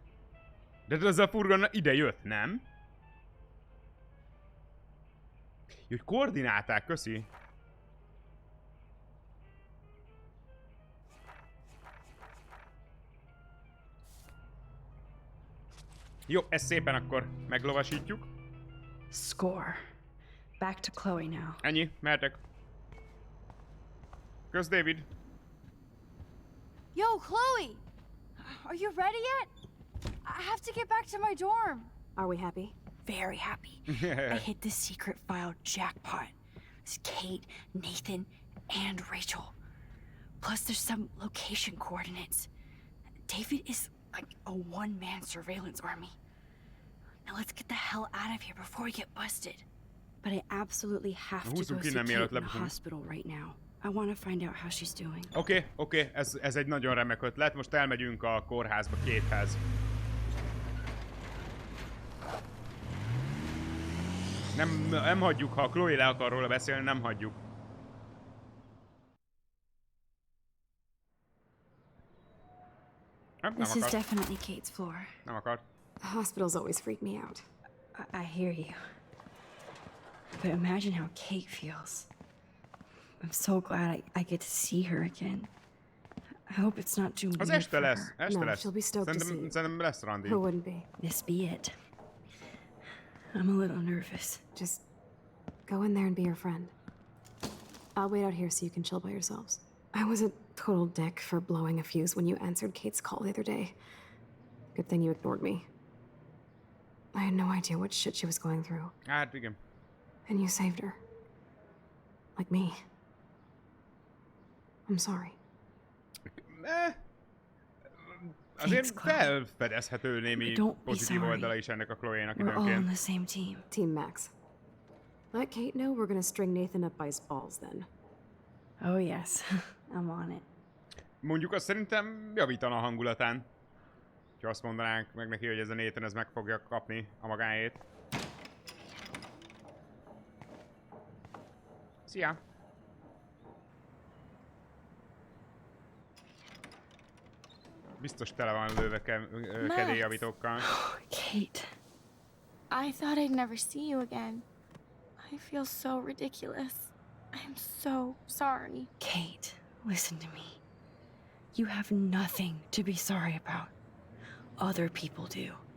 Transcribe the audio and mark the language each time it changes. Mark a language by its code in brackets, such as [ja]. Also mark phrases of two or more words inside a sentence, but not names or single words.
[hu] De ez a furgon ide jött, nem? Jó, hogy koordináták, köszi. Jó, ezt szépen akkor meglovasítjuk. [en] Score. Back to Chloe now. [hu] Ennyi, mehetek. Kösz, David. [en] Yo, Chloe! Are you ready yet? I have to get back to my dorm. Are we happy? Very happy. I hit the secret file jackpot. It's Kate, Nathan, and Rachel. Plus there's some location coordinates. David is like a one-man surveillance army. Now let's get the hell out of here before we get busted. But I absolutely have to go see Kate in the hospital right now. I want to find out how she's doing. [hu] Oké, ez egy nagyon remek ötlet. Most elmegyünk a kórházba Kate-hez. Nem hagyjuk, ha Chloe le akar róla beszélni, nem hagyjuk. [en] This is definitely Kate's floor. [hu] Nem akar. [en] The hospitals always freak me out. I hear you. But imagine how Kate feels. I'm so glad I get to see her again. I hope it's not too [hu] Az [en] weird [hu] este [en] for [hu] lesz, [en] her. [hu] este [en] No, [hu] lesz. [en] she'll be stoked to see you. [hu] Szerintem lesz randi. [en] Who wouldn't be? This be it. I'm a little nervous. Just go in there and be your friend. I'll wait out here so you can chill by yourselves. I was a total dick for blowing a fuse when you answered Kate's call the other day. Good thing you ignored me. I had no idea what shit she was going through. [hu] Hát igen. [en] And you saved her. Like me. I'm sorry. [hu] Azért felfedezhető némi pozitív oldala is ennek a Chloe-nak [en] We're all on [hu] időnként. [en] the same team. Team Max. Let Kate know we're gonna string Nathan up by his balls then. Oh yes, I'm on it. [hu] Mondjuk azt szerintem javítana a hangulatán. Ha azt mondanánk meg neki, hogy ez a Nathan ez meg fogja kapni a magáét. Szia! Biztos tele van lőve kedélyjavítókkal. [en] Kate. I thought I'd never see you again. I feel so ridiculous. I'm so sorry. Kate, listen to me. You have nothing to be sorry about. Other people do.